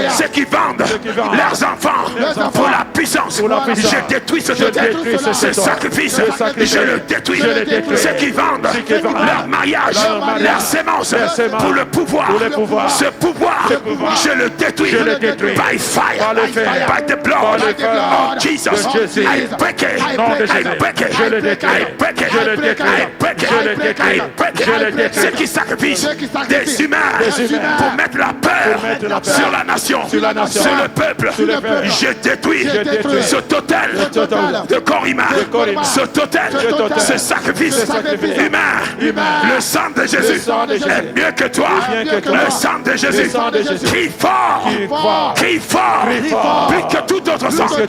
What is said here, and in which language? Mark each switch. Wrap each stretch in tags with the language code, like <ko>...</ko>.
<fr>Ceux qui vendent leurs enfants pour la puissance, je détruis ce sacrifice, je le détruis. Ceux qui vendent leur mariage, leur sémence pour le pouvoir, ce pouvoir, je le détruis</fr> <en>by fire, by the blood of Jesus. I break it, I break it, I break it, I break it, I break it.</en> <fr>Ceux qui sacrifient des humains pour mettre la peur sur la nation, sur le peuple, je détruis ce total de corps humain, ce total, ce sacrifice humain. Le sang de Jésus est mieux que toi. Le sang de Jésus crie fort, plus que tout autre sang.</fr>